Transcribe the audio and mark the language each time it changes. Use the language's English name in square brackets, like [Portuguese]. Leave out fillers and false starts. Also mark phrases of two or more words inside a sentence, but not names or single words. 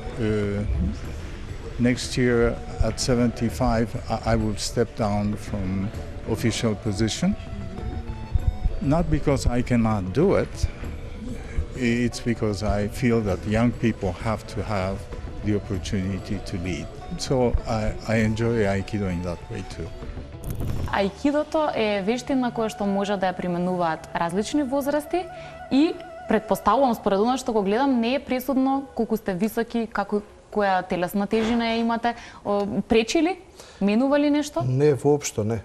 [English] Next year at 75, I will step down from official position. Not because I cannot do it, it's because I feel that young people have to have the opportunity to lead. So I enjoy Aikido in that way too. [Macedonian] Аикидото е вештина која што може да ја применуваат различни возрасти и претпоставувам според она што го гледам не е пресудно колку сте високи, која телесна тежина ја имате. Пречи ли? Менува ли нешто? Не, воопшто не.